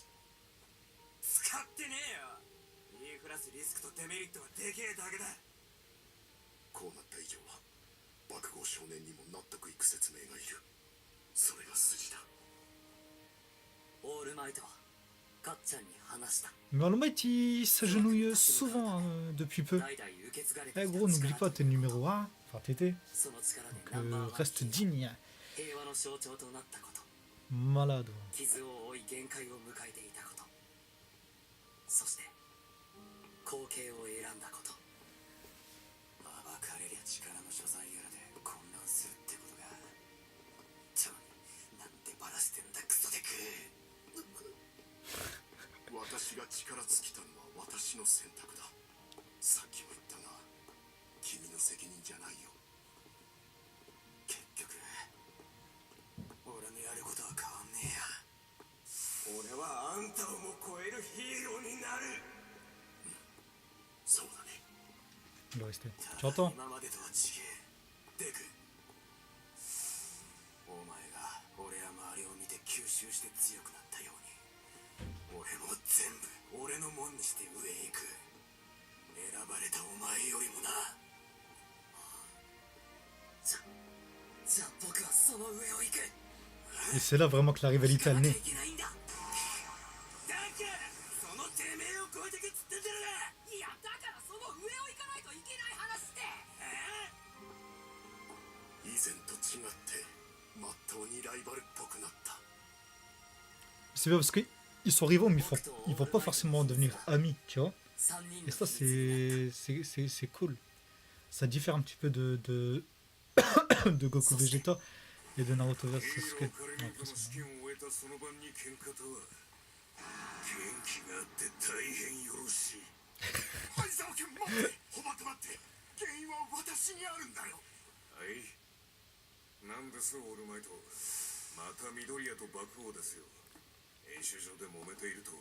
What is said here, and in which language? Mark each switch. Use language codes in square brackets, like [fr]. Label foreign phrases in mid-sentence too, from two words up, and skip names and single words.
[ja] 使ってねえよ。言いふらすリスクとデメリットがでけえだけだ。こうなった以上は爆豪少年にも納得いく説明がいる。それが筋だ。オールマイトかっちゃんに話した。 [fr] Mais All-Might, il s'agenouille souvent depuis peu. [ja] 代々受け継がれて Eh きた [fr] gros, n'oublie [ja] 力 [fr] pas, t'es le numéro 1. Enfin, t'étais. [ja] その力で [fr] Donc [ja] ナンバーワン [fr] reste digne. [ja] 平和の象徴となったこと、 [fr] Malade. [ja] 傷を負い限界を迎えていたこと、そして後継を選んだこと。暴かれりゃ力の所在やらで混乱するってことが。ちょ、なんでバラしてんだクソデク。私が力尽きたのは私の選択だ。さっきも言ったが君の責任じゃないよ。結局俺のやることは変わんねえや。俺はあんたをも超えるヒーローになる。そうだね。 [fr] Il doit rester. Tu entends? [ja] 今までとは違えデク。お前が俺や周りを見て吸収して強くなったように俺も全部俺のもんにして上へ行く。選ばれたお前よりもな。じゃあ僕はその上を行く。 [fr] Et c'est là vraiment que la rivalité elle [ja] 行かなきゃ [fr] naît. [ja] いけないんだ。だからそのてめえを超えてけっつってんだろが。いやだからその上を行かないといけない話って。以前と違ってまっとうにライバルっぽくなった。 [fr] C'est bien parce qu'ils sont rivaux, mais ils vont pas forcément devenir amis, tu vois. [ja] 3人 [fr] Et [ja] の [fr] ça, [ja] 秘密 [fr] c'est cool. Ça diffère un petit peu de Goku Vegeta et de Naruto vs Sasuke. Bon, après, [ja] 試験を終えたその晩に喧嘩とは元気があって大変よろしい。相沢君待って、ほばって待って、原因は私にあるんだよ。はい、なんですオールマイト。また緑谷と爆王ですよ。演習場で揉めていると。